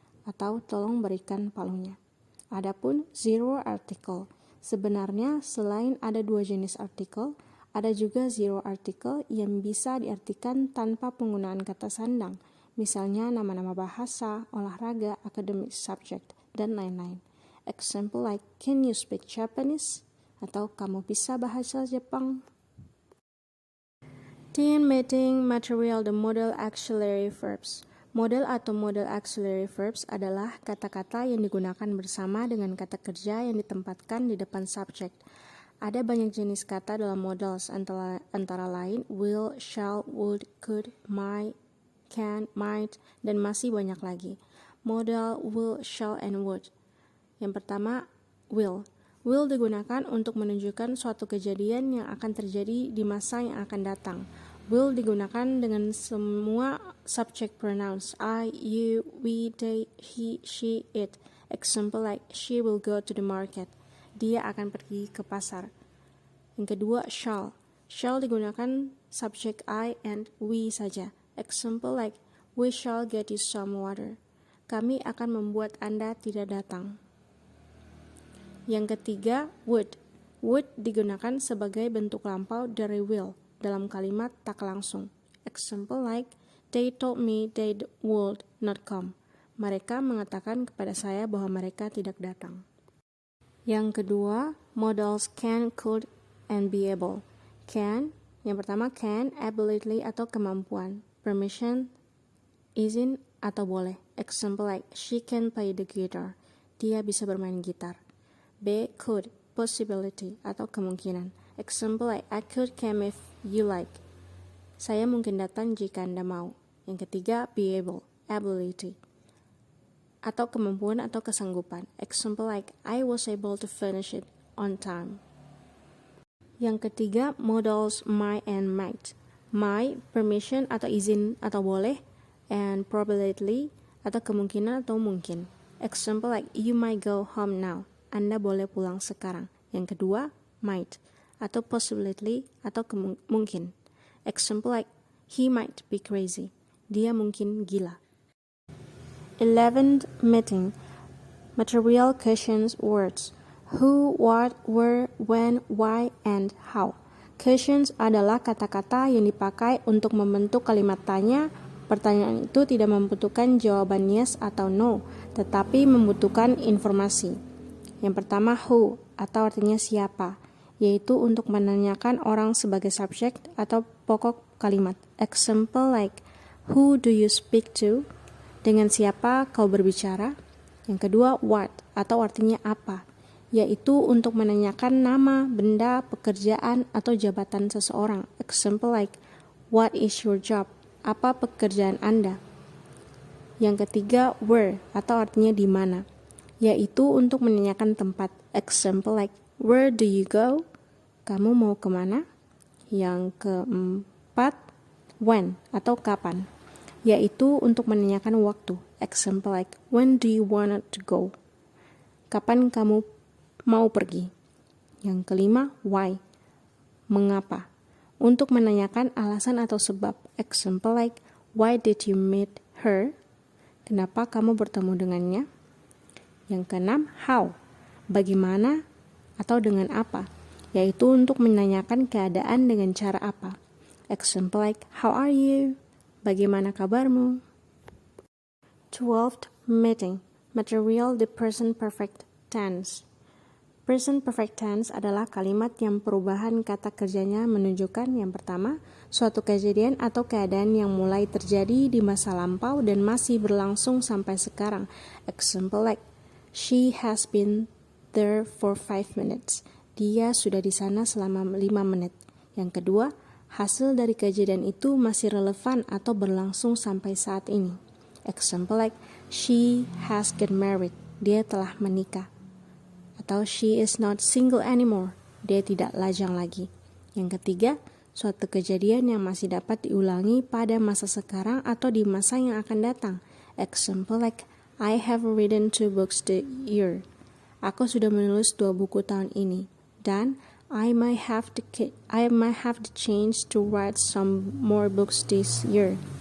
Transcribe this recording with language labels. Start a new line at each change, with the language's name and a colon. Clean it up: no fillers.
Indonesian: Atau tolong berikan palunya. Adapun zero article. Sebenarnya selain ada 2 jenis artikel, ada juga zero article yang bisa diartikan tanpa penggunaan kata sandang. Misalnya nama-nama bahasa, olahraga, academic subject, dan lain-lain.
English: Example like, can you speak Japanese?
Indonesian: Atau kamu bisa bahasa Jepang?
English: Teen meeting material the modal auxiliary verbs.
Indonesian: Modal atau modal auxiliary verbs adalah kata-kata yang digunakan bersama dengan kata kerja yang ditempatkan di depan subjek. Ada banyak jenis kata dalam modals antara lain will, shall, would, could, might, can, might, dan masih banyak lagi.
English: Modal will, shall, and would.
Indonesian: Yang pertama, will. Will digunakan untuk menunjukkan suatu kejadian yang akan terjadi di masa yang akan datang. Will digunakan dengan semua subject pronouns I, you, we, they, he, she, it.
English: Example like, she will go to the market.
Indonesian: Dia akan pergi ke pasar. Yang kedua,
English: shall.
Indonesian: Shall digunakan subject I and we saja.
English: Example like, we shall get you some water.
Indonesian: Kami akan membuat Anda tidak datang. Yang ketiga, would. Would digunakan sebagai bentuk lampau dari will dalam kalimat tak langsung.
English: Example like, they told me they would not come.
Indonesian: Mereka mengatakan kepada saya bahwa mereka tidak datang. Yang kedua,
English: modals can, could, and be able.
Indonesian: Can, yang pertama can, ability atau kemampuan. Permission, izin atau boleh.
English: Example like, she can play the guitar.
Indonesian: Dia bisa bermain gitar.
English: B, could, possibility
Indonesian: atau kemungkinan.
English: Example like, I could come if you like.
Indonesian: Saya mungkin datang jika Anda mau. Yang ketiga, be able, ability atau kemampuan atau kesanggupan.
English: Example like, I was able to finish it on time.
Indonesian: Yang ketiga, modals might and might. Might, permission atau izin atau boleh, and probability atau kemungkinan atau mungkin.
English: Example like, you might go home now.
Indonesian: Anda boleh pulang sekarang. Yang kedua, might atau possibility atau mungkin.
English: Example like, he might be crazy.
Indonesian: Dia mungkin gila.
English: 11th meeting. Material questions words. Who, what, where, when, why, and how.
Indonesian: Questions adalah kata-kata yang dipakai untuk membentuk kalimat tanya. Pertanyaan itu tidak membutuhkan jawaban yes atau no, tetapi membutuhkan informasi. Yang pertama, who atau artinya siapa, yaitu untuk menanyakan orang sebagai subjek atau pokok kalimat.
English: Example like, who do you speak to?
Indonesian: Dengan siapa kau berbicara? Yang kedua, what atau artinya apa, yaitu untuk menanyakan nama, benda, pekerjaan, atau jabatan seseorang.
English: Example like, what is your job?
Indonesian: Apa pekerjaan Anda? Yang ketiga, where atau artinya di mana, yaitu untuk menanyakan tempat.
English: Example like, where do you go?
Indonesian: Kamu mau kemana? Yang keempat, when atau kapan, yaitu untuk menanyakan waktu.
English: Example like, when do you want to go?
Indonesian: Kapan kamu mau pergi? Yang kelima, why? Mengapa? Untuk menanyakan alasan atau sebab.
English: Example like, why did you meet her?
Indonesian: Kenapa kamu bertemu dengannya? Yang keenam, how? Bagaimana atau dengan apa? Yaitu untuk menanyakan keadaan dengan cara apa.
English: Example like, how are you?
Indonesian: Bagaimana kabarmu?
English: 12th, meeting. Material the present perfect tense.
Indonesian: Present perfect tense adalah kalimat yang perubahan kata kerjanya menunjukkan yang pertama, suatu kejadian atau keadaan yang mulai terjadi di masa lampau dan masih berlangsung sampai sekarang.
English: Example like, she has been there for 5 minutes.
Indonesian: Dia sudah di sana selama 5 menit. Yang kedua, hasil dari kejadian itu masih relevan atau berlangsung sampai saat ini.
English: Example like, she has get married.
Indonesian: Dia telah menikah.
English: Atau she is not single anymore.
Indonesian: Dia tidak lajang lagi. Yang ketiga, suatu kejadian yang masih dapat diulangi pada masa sekarang atau di masa yang akan datang.
English: Example like, I have written 2 books this year.
Indonesian: Aku sudah menulis 2 buku tahun ini.
English: Dan I might have the chance to write some more books this year.